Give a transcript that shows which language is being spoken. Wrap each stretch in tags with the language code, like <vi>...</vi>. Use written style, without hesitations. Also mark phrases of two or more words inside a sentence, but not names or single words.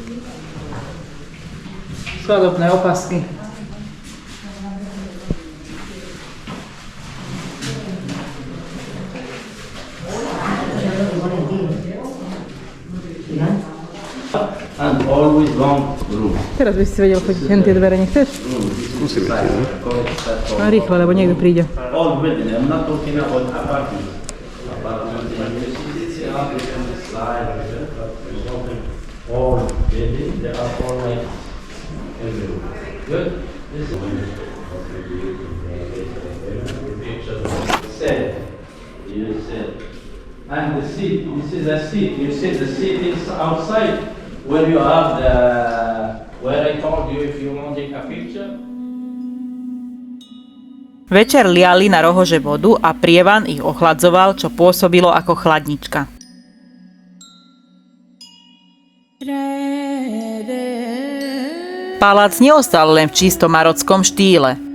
<sk>Svadobné opasky.</sk> <en>And always long room.</en> <sk>Teraz by si vedel chodiť hen tie dvere, nechceš? Skúsime tie, no. A rýchlo, lebo niekto príde.</sk> <en>All building. I'm not talking about apartment. Apartment. All building. They are all like everywhere. Good. This is said. You said. And the seat. This is a seat. You see the seat is outside. Where you have the, where I told you if you want to take a picture.</en> <sk>Večer liali na rohože vodu a prievan ich ochladzoval, čo pôsobilo ako chladnička. Palác neostal len v čisto marockom štýle.</sk>